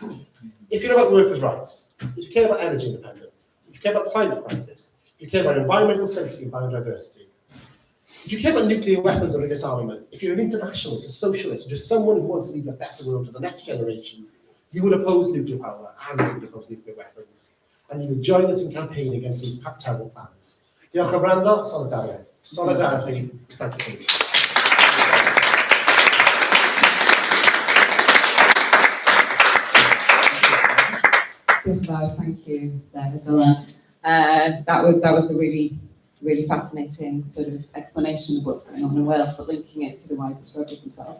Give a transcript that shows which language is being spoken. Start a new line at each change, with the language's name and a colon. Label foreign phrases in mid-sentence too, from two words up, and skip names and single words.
English: If you're about workers' rights, if you care about energy independence, if you care about climate crisis, if you care about environmental safety and biodiversity, if you care about nuclear weapons and disarmament, if you're an internationalist, a socialist, or just someone who wants to leave a better world to the next generation, you would oppose nuclear power and you would oppose nuclear weapons. And you would join us in campaigning against these terrible plans.
Welsh: Diolch am wrando,
English: solidarity. Solidarity. Thank you, please. Thank you, Dylan. That was a really fascinating sort of explanation of what's going on in Wales, but linking it to the wider struggles as well.